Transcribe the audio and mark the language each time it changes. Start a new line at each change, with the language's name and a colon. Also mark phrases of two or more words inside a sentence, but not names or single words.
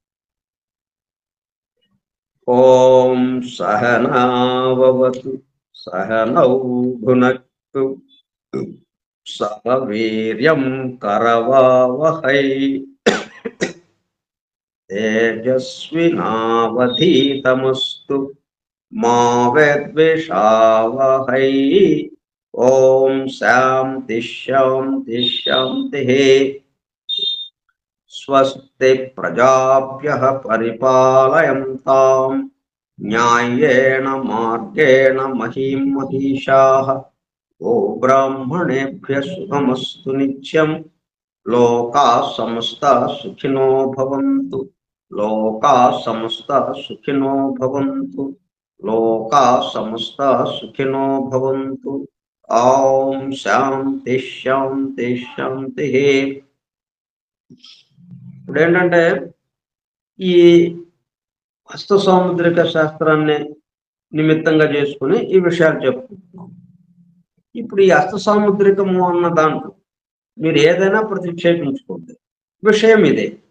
Sanskrit: ఓం సహనావతు సహనౌ భునక్తు సహ వీర్యం కరవావహై తేజస్వినావధీతమస్తు మా విద్విషావహై. ఓం శాంతి శాంతి శాంతి. స్వస్తి ప్రజాభ్యః పరిపాలయంతాం న్యాయేన మార్గేణ మహీం మహిషాః. ఓ బ్రాహ్మణేభ్యః శుభమస్తు నిత్యం. లోకాః సమస్తాః సుఖినో భవంతు. లోకాః సమస్తాః సుఖినో భవంతు. లోకాః సమస్తాః సుఖినో భవంతు. ఓం శాంతి శాంతి శాంతి.
Telugu: ఇప్పుడు ఏంటంటే ఈ హస్త సాముద్రిక శాస్త్రాన్ని నిమిత్తంగా చేసుకుని ఈ విషయాలు చెప్పుకుంటున్నాం. ఇప్పుడు ఈ హస్త సాముద్రికము అన్న దాంట్లో మీరు ఏదైనా ప్రతిక్షేపించుకోండి, విషయం ఇదే.